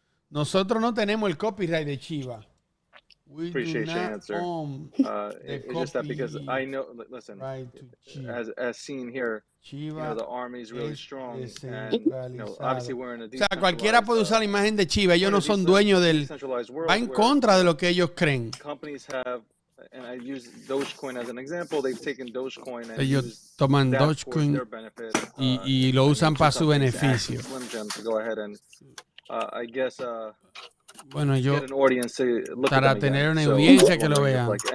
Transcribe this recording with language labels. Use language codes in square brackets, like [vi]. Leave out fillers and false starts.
[es] Nosotros no tenemos el copyright de Shiba. [en] We appreciate your answer. It's just that because I know, listen, as seen here, you know, the army is really strong, and you know, obviously we're in a [es] decentralized. O sea, cualquiera puede usar la imagen de Shiba. Ellos no son dueños del. Va en contra de lo que ellos creen. [en] Companies have, and I use Dogecoin as an example. They've taken Dogecoin and [es] ellos toman Dogecoin y lo usan para su beneficio. [en] To go ahead and, I guess. [es] Bueno, yo para tener una audiencia que lo vea.